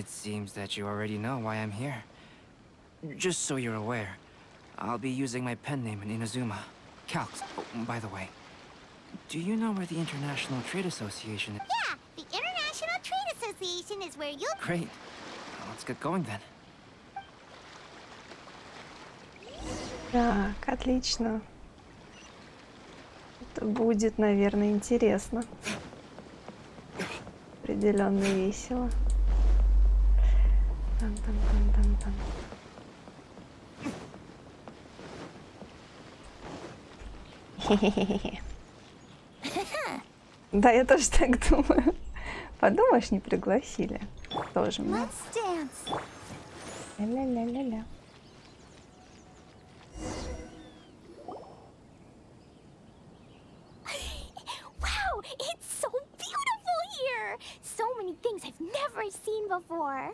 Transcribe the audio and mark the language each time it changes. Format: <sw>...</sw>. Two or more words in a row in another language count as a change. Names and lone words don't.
<en>it seems that you already know why I'm here. Just so you're aware, I'll be using my pen name in Inazuma. Calx, oh, by the way. Do you know where the International Trade Association is? Yeah, the International Trade Association is where you'll... Great. Let's get going then.</en> <ru>Так, отлично. Это будет, наверное, интересно. Определенно весело. Тан-тан-тан-тан-тан. Хе-хе-хе-хе. Да, я тоже так думаю. Подумаешь, не пригласили. Тоже мне.</ru> <en>Let's dance. Ля-ля-ля-ля-ля. Wow, it's so beautiful here. So many things I've never seen before.</en>